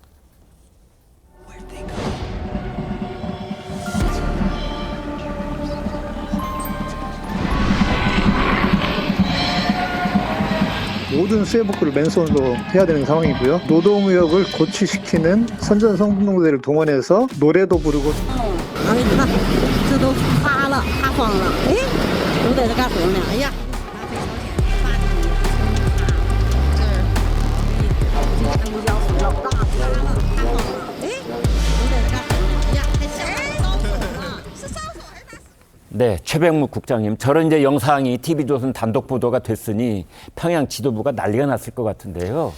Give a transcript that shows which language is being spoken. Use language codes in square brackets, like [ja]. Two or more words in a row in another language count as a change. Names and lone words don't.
[ko] 모든 수해 복구를 맨손으로 해야 되는 상황이고요. 노동의욕을 고취시키는 선전성노대를 동원해서 노래도 부르고 [zh] 你看，这都塌了，塌方了。哎，都在这干活呢。哎呀， [ko] 네, 최백무 국장님, 저런 이제 영상이 TV조선 단독 보도가 됐으니 평양 지도부가 난리가 났을 것 같은데요.